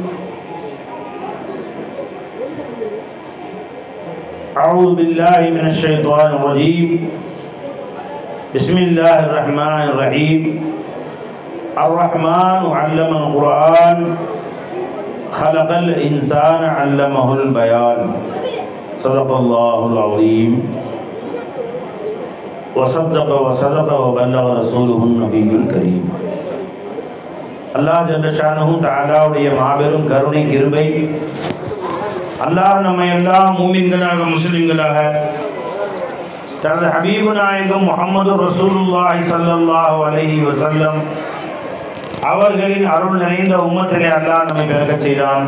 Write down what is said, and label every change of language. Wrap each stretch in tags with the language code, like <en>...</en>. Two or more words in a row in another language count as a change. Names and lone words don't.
<ar>أعوذ بالله من الشيطان الرجيم بسم الله الرحمن الرحيم الرحمن علم القرآن خلق الإنسان علمه البيان صدق الله العظيم وصدق وصدق وبلغ رسوله النبي الكريم. الله جل شأنه</ar> <ta>தஆலாவுடைய மாபெரும் கருணை கிருபை, அல்லாஹ் நம்மை எல்லாம் மூமின்களாக முஸ்லிம்களாக தனது ஹபீபு நாயகம் முஹம்மது</ta> <ar>رسول الله صلى الله عليه وسلم</ar> <ta>அவர்களின் அருள் நிறைந்த உம்மத்திலே அல்லாஹ் நம்மை பிறக்கச் செய்தான்.</ta>